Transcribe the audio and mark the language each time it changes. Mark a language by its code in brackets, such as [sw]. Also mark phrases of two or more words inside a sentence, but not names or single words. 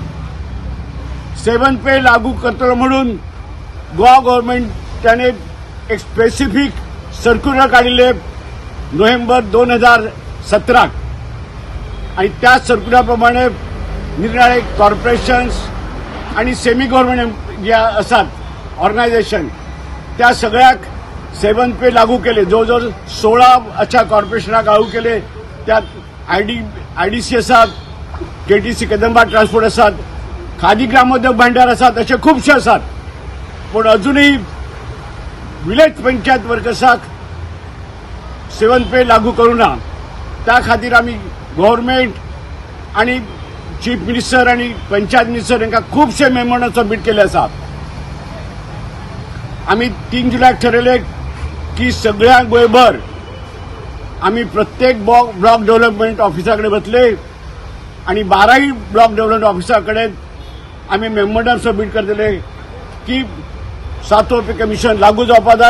[kok] 7 पे लागू करतो म्हणून गोवा गव्हर्नमेंटाने एक [en] specific circular [kok] काढले नोव्हेंबर 2017 आणि त्या सर्क्युलरप्रमाणे निरनिराळे कॉर्पोरेशन्स आणि [en] semi government [kok] ज्या असतात ऑर्गनायझेशन त्या सगळ्याक 7 पे लागू केले. जवळजवळ 16 अशा कॉर्पोरेशनाक लागू केले. त्यात आयडीसी असतात, केटीसी कदंबा ट्रान्सपोर्ट असतात, खादी ग्रामोद्योग भांडार असतात, असे खूपशे असतात. पण अजूनही [en] village panchayat workers [kok] 7 पे लागू करूना. त्या खातीर आम्ही गव्हर्नमेंट आणि [en] chief minister [kok] आणि पंचायत मिनिस्टर यांना खूपशे [en] memorandum submit [kok] केले असतात. आम्ही 3 जुलैक ठरवले की सगळ्या गोंयभर आम्ही प्रत्येक [en] block development office [kok] बसले आणि 12ही [en] block development office [kok] आम्ही [en] memorandum submit [kok] करतले की 7वं [en] pay commission [kok] लागू जावपा जाय.